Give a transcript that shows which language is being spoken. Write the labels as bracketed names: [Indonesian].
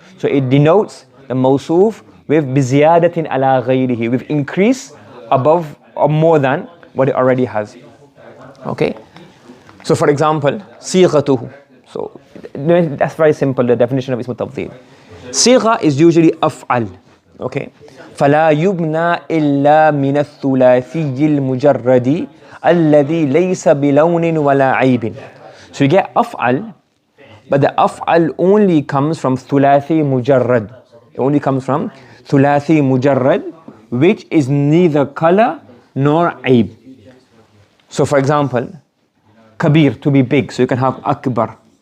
[English] So it denotes the mawsuf with bi ziyadatin ala ghayrihi, with increase above or more than what it already has. Okay, so for example, sighatuhu. So that's very simple, the definition of ism tafdhil. Sigha is usually af'al. [Arabic] Okay, فلا يبنى إلا من الثلاثي المجرد الذي ليس بلون ولا عيب. [English] So you get af'al, but the af'al only comes from thulathi mujarrad. It only comes from thulathi mujarrad, which is neither color nor aib. So for example, kabir, to be big, so you can have akbar.